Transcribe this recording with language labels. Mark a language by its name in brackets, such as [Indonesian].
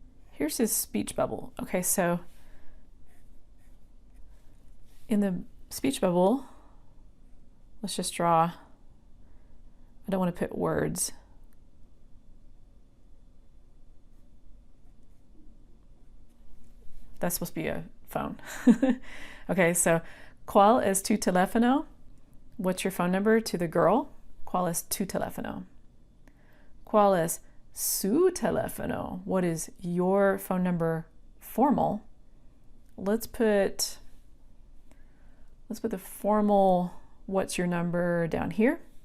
[English] Here's his speech bubble. Okay, so in the speech bubble, let's just draw. I don't want to put words. That's supposed to be a phone. Okay, so [Spanish] ¿cuál es tu teléfono? [English] What's your phone number to the girl? [Spanish] ¿Cuál es tu teléfono? ¿Cuál es su teléfono? [English] What is your phone number formal? Let's put the formal what's your number down here.